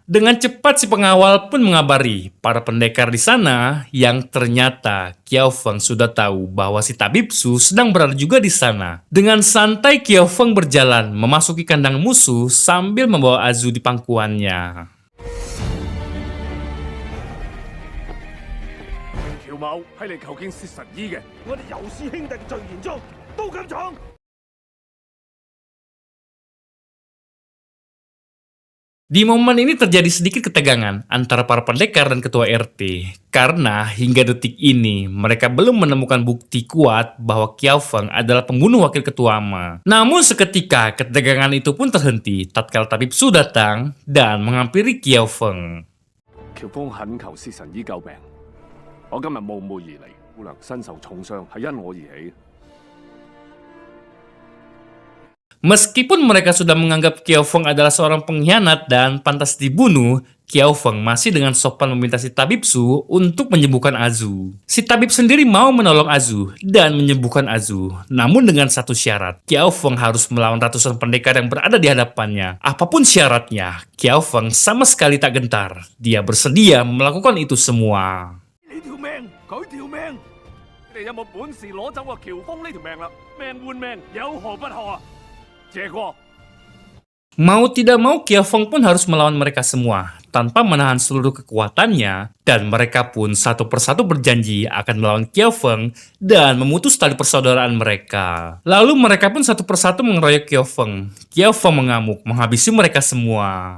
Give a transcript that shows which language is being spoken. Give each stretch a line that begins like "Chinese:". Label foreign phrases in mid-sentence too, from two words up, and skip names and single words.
Indonesian: Dengan cepat si pengawal pun mengabari para pendekar di sana yang ternyata Qiao Feng sudah tahu bahwa si Tabib Su sedang berada juga di sana. Dengan santai Qiao Feng berjalan memasuki kandang musuh sambil membawa Azu di pangkuannya.
Cantonese: 喬某係嚟求見薛神醫嘅，我哋尤氏兄弟嘅序言中都咁重。
Indonesian: Di momen ini terjadi sedikit ketegangan antara para pendekar dan ketua RT, karena hingga detik ini mereka belum menemukan bukti kuat bahwa Qiao Feng adalah pembunuh wakil ketua Ma. Namun seketika ketegangan itu pun terhenti tatkala Tabib Su datang dan menghampiri Qiao Feng.
Cantonese: 喬峰懇求薛神醫救病，我今日冒昧而嚟，姑娘身受重傷，係因我而起。
Indonesian: Meskipun mereka sudah menganggap Qiao Feng adalah seorang pengkhianat dan pantas dibunuh, Qiao Feng masih dengan sopan meminta si Tabib Su untuk menyembuhkan Azu. Si Tabib sendiri mau menolong Azu dan menyembuhkan Azu. Namun dengan satu syarat, Qiao Feng harus melawan ratusan pendekar yang berada di hadapannya. Apapun syaratnya, Qiao Feng sama sekali tak gentar. Dia bersedia melakukan itu semua.
Cantonese: 你條命，佢條命，你哋有冇本事攞走個喬峰呢條命啦？命換命，有何不可啊？謝過。
Indonesian: Mau tidak mau, Qiao Feng pun harus melawan mereka semua tanpa menahan seluruh kekuatannya, dan mereka pun satu persatu berjanji akan melawan Qiao Feng dan memutus tali persaudaraan mereka. Lalu mereka pun satu persatu mengeroyok Qiao Feng. Qiao Feng mengamuk menghabisi mereka semua.